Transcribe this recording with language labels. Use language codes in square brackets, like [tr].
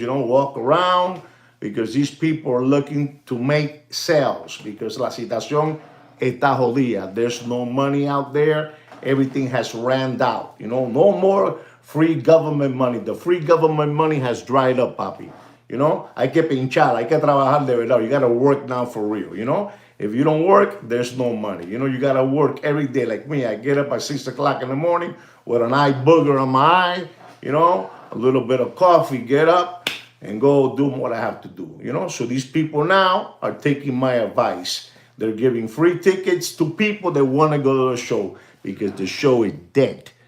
[en] Walk around, because these people are looking to make sales, because [es] la situación está jodida. [en] There's no money out there. Everything has ran out. No more free government money. The free government money has dried up, papi. [es] Hay que pinchar, hay que trabajar de verdad. [en] You got to work now for real. If you don't work, there's no money. You got to work every day. Like me, I get up at 6 o'clock in the morning with an eye booger on my eye, a little bit of coffee, get up and go do what I have to do. So these people now are taking my advice. They're giving free tickets to people that want to go to the show because the show is dead.